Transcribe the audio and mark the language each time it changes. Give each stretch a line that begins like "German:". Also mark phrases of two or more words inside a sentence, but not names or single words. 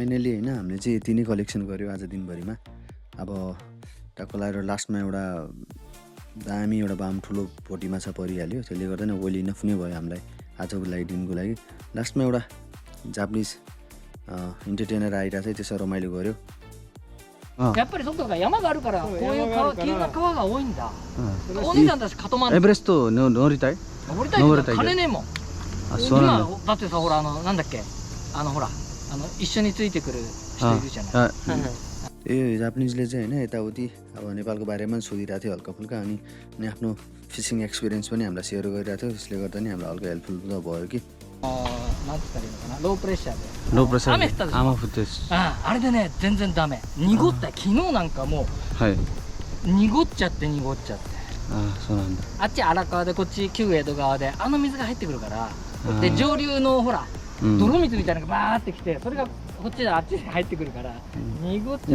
Nepali: फाइनली होइन हामीले चाहिँ यति नै कलेक्सन गऱ्यो आज दिनभरिमा। अब टक्क लगाएर लास्टमा एउटा दामी एउटा बाम ठुलो भोटी माछा परिहाल्यो, त्यसले गर्दा नै
English: well enough
Nepali: नै भयो हामीलाई आजको लागि दिनको लागि। लास्टमा एउटा
English: Japanese entertainer
Nepali: आइरहेको छ, त्यसो रमाइलो गऱ्यो।
Japanese: やっぱりそこが山があるからこういう川急な川が多いんだ。お兄さんたちカトマンエベレスト乗りたい？登りたいけど金ねえもん。あ、そうなんだ。今だってさほらなんだっけほら一緒についてくる人いるじゃない。
Nepali: ए जापानिजले चाहिँ होइन यताउति अब नेपालको बारेमा पनि सोधिरहेको थियो हल्का फुल्का, अनि आफ्नो
English: fishing experience
Nepali: पनि हामीलाई सेयर गरिरहेको थियो, त्यसले गर्दा नि हामीलाई हल्का हेल्पफुल त भयो कि।
Japanese: なんつったらいいのかな、ロープレッシャーでロープレッシャー雨降ったでしょ。雨降ってです。あれでね全然ダメ、濁った。昨日なんかもはい。う濁っちゃって濁っちゃって、あ、そうなんだ。あっち荒川でこっち旧江戸川で水が入ってくるから、で上流のほら泥水みたいなのがバーってきて、それがこっちであっちに入ってくるから濁っちゃ